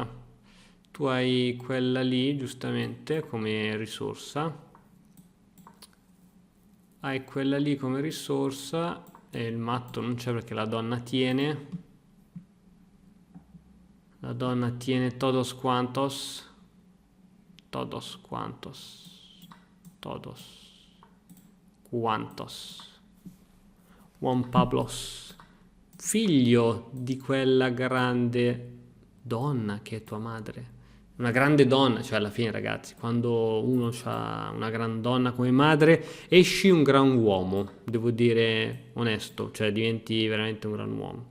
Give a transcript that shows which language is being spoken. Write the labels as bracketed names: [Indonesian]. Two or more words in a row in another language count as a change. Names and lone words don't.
[Italian] Tu hai quella lì, giustamente, come risorsa. Hai quella lì come risorsa e il matto non c'è perché la donna tiene. [Portuguese] La donna tiene todos quantos. Todos quantos. Todos quantos. [Italian] Juan Pablos. Figlio di quella grande donna che è tua madre. Una grande donna, cioè alla fine ragazzi, quando uno ha una gran donna come madre, esci un gran uomo, devo dire onesto, cioè diventi veramente un gran uomo.